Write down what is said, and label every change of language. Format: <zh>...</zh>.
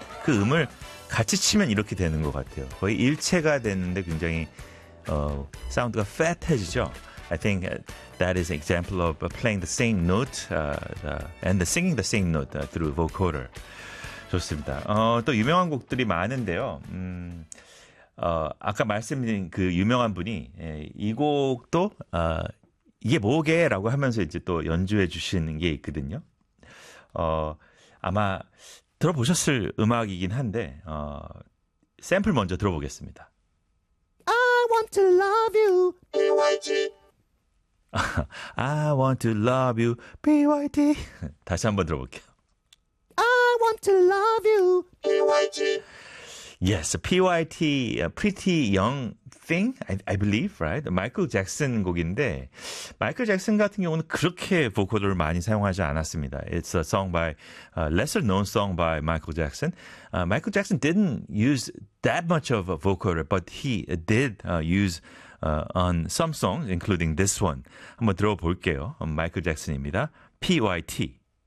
<ko>그 음을 같이 치면 이렇게 되는 것 같아요. 거의 일체가 되는데 굉장히 사운드가 fat해지죠.</ko> <en>I think that is an example of playing the same note and the singing the same note through vocoder.</en> <ko>좋습니다. 또 유명한 곡들이 많은데요. 아까 말씀드린 그 유명한 분이 이 곡도 이게 뭐게? 라고 하면서 이제 또 연주해 주시는 게 있거든요. 아마 들어보셨을 음악이긴 한데 샘플 먼저 들어보겠습니다.</ko> <en>I want to love you, BYT. I want to love you, BYT.</en> <ko>다시 한번 들어볼게요.</ko> <en>I want to love you, BYT. Yes, PYT, Pretty Young Thing, I believe, right?</en> <ko>마이클 잭슨 곡인데 마이클 잭슨 같은 경우는 그렇게 보컬을 많이 사용하지 않았습니다.</ko> <en>It's a song by, lesser known song by Michael Jackson. Michael Jackson didn't use that much of a vocoder, but he did use on some songs, including this one.</en> <ko>한번 들어볼게요. 마이클 잭슨입니다.</ko> <en>PYT.</en>